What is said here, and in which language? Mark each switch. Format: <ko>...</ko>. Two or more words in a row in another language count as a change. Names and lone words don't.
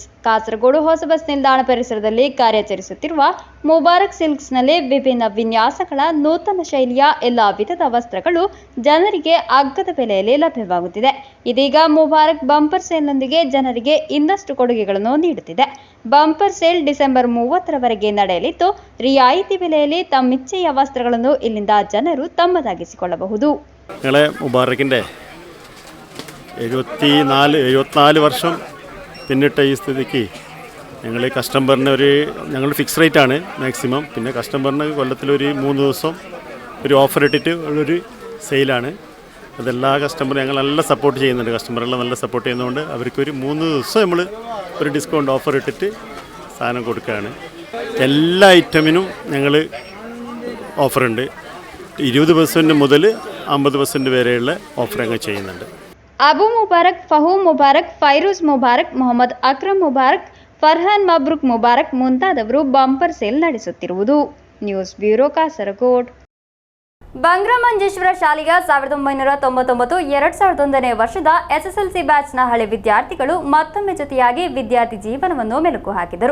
<kn>ಕಾಸರಗೋಡು ಹೊಸ ಬಸ್ ನಿಲ್ದಾಣ ಪರಿಸರದಲ್ಲಿ ಕಾರ್ಯಾಚರಿಸುತ್ತಿರುವ ಮುಬಾರಕ್ ಸಿಲ್ಕ್ಸ್ನಲ್ಲಿ ವಿಭಿನ್ನ ವಿನ್ಯಾಸಗಳ ನೂತನ ಶೈಲಿಯ ಎಲ್ಲ ವಿಧದ ವಸ್ತ್ರಗಳು ಜನರಿಗೆ ಅಗ್ಗದ ಬೆಲೆಯಲ್ಲಿ ಲಭ್ಯವಾಗುತ್ತಿದೆ. ಇದೀಗ ಮುಬಾರಕ್ ಬಂಪರ್ ಸೇಲ್ನೊಂದಿಗೆ ಜನರಿಗೆ ಇನ್ನಷ್ಟು ಕೊಡುಗೆಗಳನ್ನು ನೀಡುತ್ತಿದೆ.</kn> <en>bumper sale</en> <kn>ಡಿಸೆಂಬರ್ 30ರವರೆಗೆ ನಡೆಯಲಿದ್ದು, ರಿಯಾಯಿತಿ ಬೆಲೆಯಲ್ಲಿ ತಮ್ಮಿಚ್ಛೆಯ വസ്ത്രಗಳನ್ನು ಇಲ್ಲಿಂದ ಜನರು ತಮ್ಮದಾಗಿಸಿಕೊಳ್ಳಬಹುದು.</kn> <ml>ഞങ്ങളെ മുബാറക്കിൻ്റെ 74 വർഷം പിന്നിട്ട ഈ സ്ഥിതിക്ക് ഞങ്ങൾ കസ്റ്റമറിന് ഞങ്ങൾ ഫിക്സ് റേറ്റാണ് മാക്സിമം. പിന്നെ കസ്റ്റമറിന് കൊല്ലത്തിലൊരു 3 ദിവസം ഒരു ഓഫർ ഇട്ടിട്ട് ഉള്ളൊരു സെയിലാണ്. അതെല്ലാ കസ്റ്റമറും ഞങ്ങൾ നല്ല സപ്പോർട്ട് ചെയ്യുന്നുണ്ട്. കസ്റ്റമറെല്ലാം നല്ല സപ്പോർട്ട് ചെയ്യുന്നതുകൊണ്ട് അവർക്കൊരു 3 ദിവസം നമ്മൾ ഒരു</ml> <en>discount offer</en> <ml>ഇട്ടിട്ട് സാധനം കൊടുക്കുകയാണ്. എല്ലാ ഐറ്റമിനും ഞങ്ങൾ ഓഫറുണ്ട്. 20% മുതൽ 50% വരെയുള്ള ഓഫർ ഞങ്ങൾ ചെയ്യുന്നുണ്ട്.</ml> <kn>ಅಬು ಮುಬಾರಕ್, ಫಹೂಮ್ ಮುಬಾರಕ್, ಫೈರೂಜ್ ಮುಬಾರಕ್, ಮೊಹಮ್ಮದ್ ಅಕ್ರಮ್ ಮುಬಾರಕ್, ಫರ್ಹಾನ್ ಮಬ್ರುಕ್ ಮುಬಾರಕ್ ಮುಂತಾದವರು</kn> <en>bumper sale</en> <kn>ನಡೆಸುತ್ತಿರುವುದು.</kn> <en>news bureau ಕಾಸರಗೋಡ್.</en> <kn>ಬಂಗ್ರಮಂಜೇಶ್ವರ ಶಾಲೆಯ 1999-2001ನೇ ವರ್ಷದ ಎಸ್ಎಸ್ಎಲ್ಸಿ ಬ್ಯಾಚ್ನ ಹಳೆ ವಿದ್ಯಾರ್ಥಿಗಳು ಮತ್ತೊಮ್ಮೆ ಜೊತೆಯಾಗಿ ವಿದ್ಯಾರ್ಥಿ ಜೀವನವನ್ನು ಮೆಲುಕು ಹಾಕಿದರು.</kn>